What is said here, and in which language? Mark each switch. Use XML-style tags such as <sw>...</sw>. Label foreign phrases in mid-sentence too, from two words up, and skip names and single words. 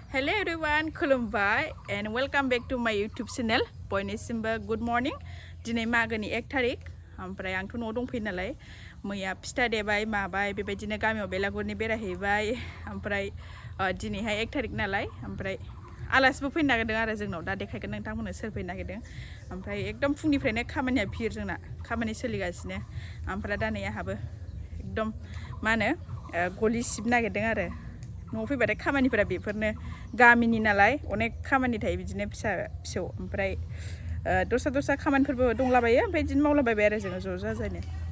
<en>Hello everyone, खुलुमबाय and welcome back to my YouTube channel.</en> <brx>बयनिसिमबो</brx> <en>good morning.</en> <brx>दिनै मागोनि 1 थारिख ओमफ्राय आंथ' न'आव दंफैयो नालाय मैया फिथा देबाय माबाय बेबायदिनो गामियाव बेलागुरनि बेरायहैबाय ओमफ्राय दिनैहाय 1 थारिख नालाय ओमफ्राय आलासिबो फैनो नागिरदों आरो जोंनाव दा देखायगोन नोंथांमोननो सोर फैनो नागिरदों ओमफ्राय एकदम फुंनिफ्रायनो खामानिया भिर जोंना खामानि सोलिगासिनो ओमफ्राय दा नै आंहाबो एकदम मा होनो गलि सिबनो नागिरदों आरो न'आव फैबाथाय खामानिफोरा बेफोरनो गामिनि नालाय अनेक खामानि थायो बिदिनो फिसा फिसौ ओमफ्राय दस्रा खामानिफोरबो दंलाबायो ओमफ्राय बिदिनो मावलाबायबाय आरो जोङो ज' जाजायनो</brx>